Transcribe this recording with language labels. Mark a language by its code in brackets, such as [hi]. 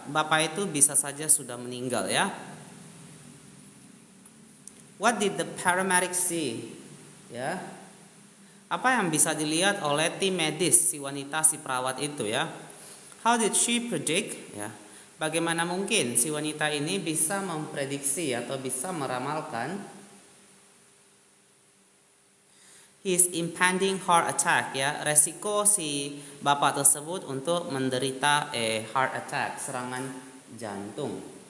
[id] Bapak itu bisa saja sudah meninggal ya. [en] What did the paramedic see? [id] Ya. Apa yang bisa dilihat oleh tim medis si wanita, si perawat itu ya? [en] How did she predict? [id] Ya. Bagaimana mungkin si wanita ini bisa memprediksi atau bisa meramalkan [en] his impending heart attack [id] ya, resiko si bapak tersebut untuk menderita heart attack, serangan jantung.